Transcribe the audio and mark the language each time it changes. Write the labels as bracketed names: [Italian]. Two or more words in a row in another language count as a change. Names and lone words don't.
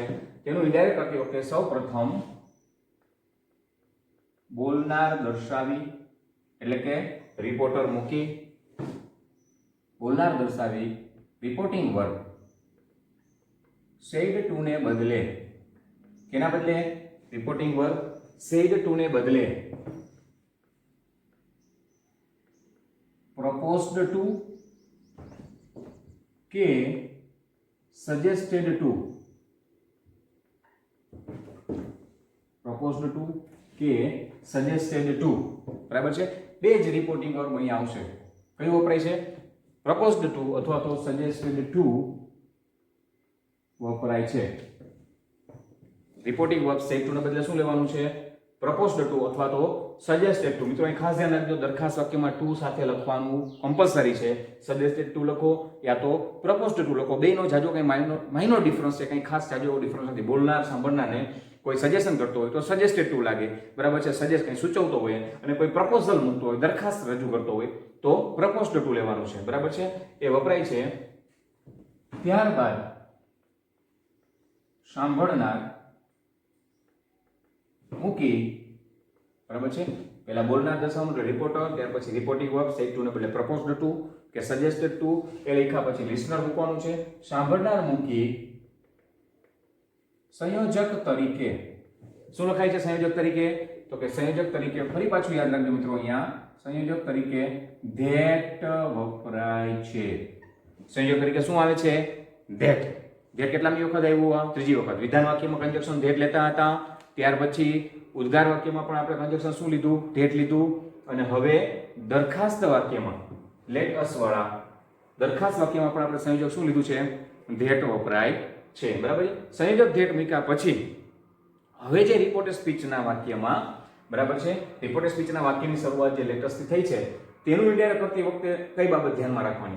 [Gujarati] તેનું ઇનડાયરેક્ટ કરતી વખતે સૌપ્રથમ બોલનાર દર્શાવી એટલે કે રિપોર્ટર મૂકી, બોલનાર દર્શાવી [English] reporting verb said to [Gujarati] ને બદલે કેના બદલે? [English] reporting verb said to [Gujarati] ને બદલે [English] proposed to [Gujarati] કે [English] suggested to. proposed to કે suggested to. [Gujarati] બરાબર છે? બે જ [English] reporting verb [Gujarati] અહીં આવશે. કયું વપરાય છે? [English] proposed to [Gujarati] અથવા તો [English] suggested to [Gujarati] વપરાય છે. [English] reporting verb said to [Gujarati] ને બદલે શું લેવાનું છે? [English] proposed to અથવા તો suggested to. [Gujarati] મિત્રો અહીં ખાસ ધ્યાન રાખજો, દરખાસ્ત વાક્યમાં to સાથે લખવાનું કમ્પલસરી છે. [English] suggested to [Gujarati] લખો યા તો [English] proposed to [Gujarati] લખો. બેનો જાજો કંઈ [English] minor difference [Gujarati] છે, કંઈ ખાસ જાજો એવો ડિફરન્સ નથી. બોલનાર સાંભળનારને કોઈ સજેશન કરતો હોય તો [English] suggested to [Gujarati] લાગે, બરાબર છે? સજેસ્ટ કંઈ સૂચવતો હોય અને કોઈ પ્રપોઝલ મૂકતો હોય, દરખાસ્ત રજૂ કરતો હોય તો [English] proposed to [Gujarati] લેવાનું છે, બરાબર છે? એ વપરાય છે. ત્યારબાદ સાંભળનાર મૂકી, બરાબર છે? પહેલા બોલનાર દર્શાવવાનું એટલે રિપોર્ટર, ત્યાર પછી [English] reporting verb said to [Gujarati] ને બદલે [English] proposed to [Gujarati] કે [English] suggested to [Gujarati] એ લખ્યા પછી લિસનર મૂકવાનું છે. સાંભળનાર મૂકી સંયોજક તરીકે શું લખાય છે? સંયોજક તરીકે તો કે સંયોજક તરીકે ફરી પાછું યાદ રાખજો મિત્રો, અહીંયા સંયોજક તરીકે that વપરાય છે. સંયોજક તરીકે શું આવે છે? that. that કેટલામી વખત આવ્યું? ત્રીજી વખત. વિધાન વાક્યમાં કંજક્શન that લેતા હતા, ત્યાર પછી ઉદ્ગાર વાક્યમાં પણ આપણે કંજક્શન શું લીધું? that લીધું. અને હવે દરખાસ્ત વાક્યમાં [English] let us [Gujarati] વાળા દરખાસ્ત વાક્યમાં પણ આપણે સંયોજક શું લીધું છે? that વપરાય છે, બરાબર? સંયોજક that મૂક્યા પછી હવે જે [English] reported speech [Gujarati] વાક્યમાં, બરાબર છે, [English] reported speech [Gujarati] વાક્યની શરૂઆત જે લેટેસ્ટથી થઈ છે તેનું ઇન્ડાયરેક્ટ કરતી વખતે કઈ બાબત ધ્યાનમાં રાખવાની?